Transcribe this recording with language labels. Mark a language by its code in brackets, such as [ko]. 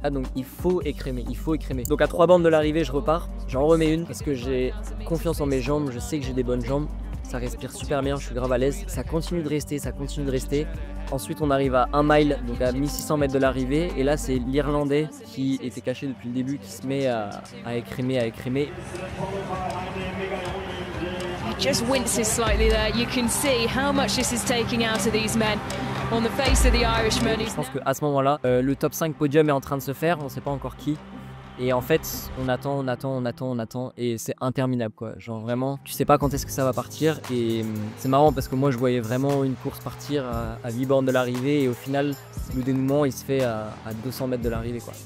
[fr] Donc il faut écrémer. Donc à 3 bandes de l'arrivée je repars, j'en remets une parce que j'ai confiance en mes jambes, je sais que j'ai des bonnes jambes. Ça respire super bien, je suis grave à l'aise. Ça continue de rester. Ensuite, on arrive à 1 mile, donc à 1600 mètres de l'arrivée. Et là, c'est l'Irlandais qui était caché depuis le début qui se met à écrémer. [en] He just winces slightly there. You can see how much this is taking out of these men on the face of the Irishman. [fr] Je pense qu'à ce moment-là, le top 5 podium est en train de se faire. On ne sait pas encore qui. Et en fait, on attend et c'est interminable quoi. Genre vraiment, tu sais pas quand est-ce que ça va partir et c'est marrant parce que moi je voyais vraiment une course partir à 8 bornes de l'arrivée et au final, le dénouement il se fait à 200 mètres de l'arrivée quoi.